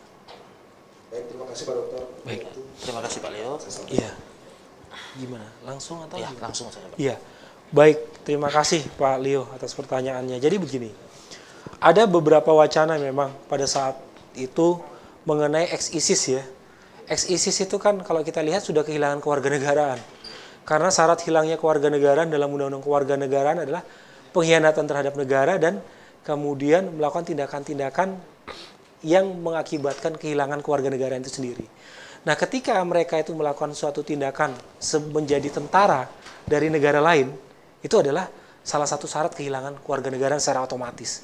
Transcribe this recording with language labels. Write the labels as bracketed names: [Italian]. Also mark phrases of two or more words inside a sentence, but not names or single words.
[Indonesian] Baik, terima kasih Pak Dokter. Baik. Terima kasih Pak Leo. Iya. Gimana? Langsung atau Ya, gimana? langsung saja Pak. Iya. Baik, terima kasih Pak Leo atas pertanyaannya. Jadi begini, ada beberapa wacana memang pada saat itu mengenai ex-ISIS ya. Ex-ISIS itu kan kalau kita lihat sudah kehilangan kewarganegaraan. Karena syarat hilangnya kewarganegaraan dalam Undang-Undang Kewarganegaraan adalah pengkhianatan terhadap negara dan kemudian melakukan tindakan-tindakan yang mengakibatkan kehilangan kewarganegaraan itu sendiri. Nah, ketika mereka itu melakukan suatu tindakan menjadi tentara dari negara lain, itu adalah salah satu syarat kehilangan kewarganegaraan secara otomatis.